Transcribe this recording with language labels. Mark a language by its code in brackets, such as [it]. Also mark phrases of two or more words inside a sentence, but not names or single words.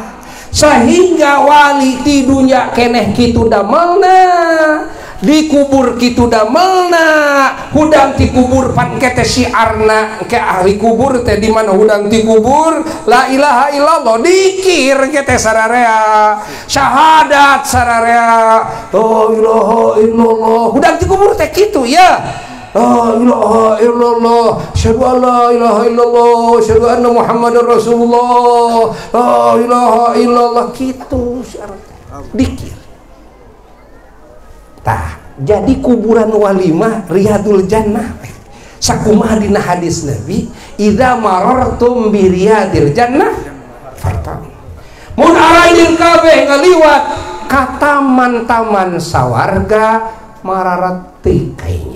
[su] Sehingga wali ti dunya keneh kitu damelna, dikubur kitu damelna, hudang ti kubur pan kete syiarna ke ahli kubur teh di mana hudang ti kubur [ar] لا إله إلا الله, [su] dikir kete sararea, syahadat sararea, [ar] لا إله إلا الله, [su] hudang ti kubur teh kitu ya. [ar] لا إله إلا الله، أشهد أن لا إله إلا الله، أشهد أن محمدا رسول الله، لا إله إلا الله, [su] kitu syarat dikir. Tah, jadi kuburan walimah [ar] رياض الجنة. [su] Sakumaha dina hadis Nabi, [ar] إذا مررتم برياض الجنة فرتم. [su] Mun arajeun kabeh ngaliwat ka taman-taman sawarga mararetik kayaknya.